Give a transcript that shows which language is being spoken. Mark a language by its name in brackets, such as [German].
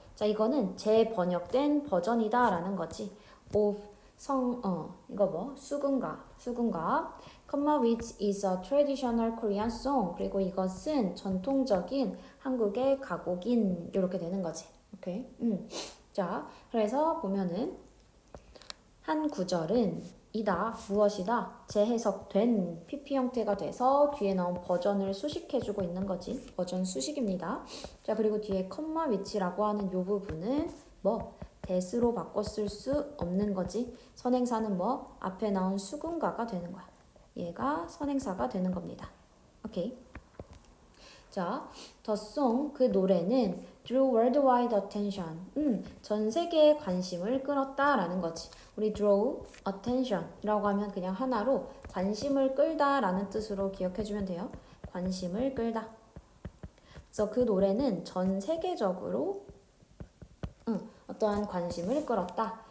[Korean] 자, 이거는 재번역된 버전이다라는 거지. Of 이거 뭐? 수군가. [English] comma which is a traditional Korean song. [Korean] 그리고 이것은 전통적인 한국의 가곡인 이렇게 되는 거지. 오케이. 자, 그래서 보면은 한 구절은 무엇이다? 재해석된 PP 형태가 돼서 뒤에 나온 버전을 수식해주고 있는 거지. 버전 수식입니다. 자, 그리고 뒤에 컴마 위치라고 하는 요 부분은 뭐? 대수로 바꿨을 수 없는 거지. 선행사는 뭐? 앞에 나온 수군가가 되는 거야. 얘가 선행사가 되는 겁니다. 오케이. [English] 자, The song, [Korean] 그 노래는 [English] drew worldwide attention. [Korean] 전 세계의 관심을 끌었다라는 거지. 우리 [English] draw attention [Korean] 이라고 하면 그냥 하나로 관심을 끌다라는 뜻으로 기억해주면 돼요. 관심을 끌다. 그래서 그 노래는 전 세계적으로 어떠한 관심을 끌었다.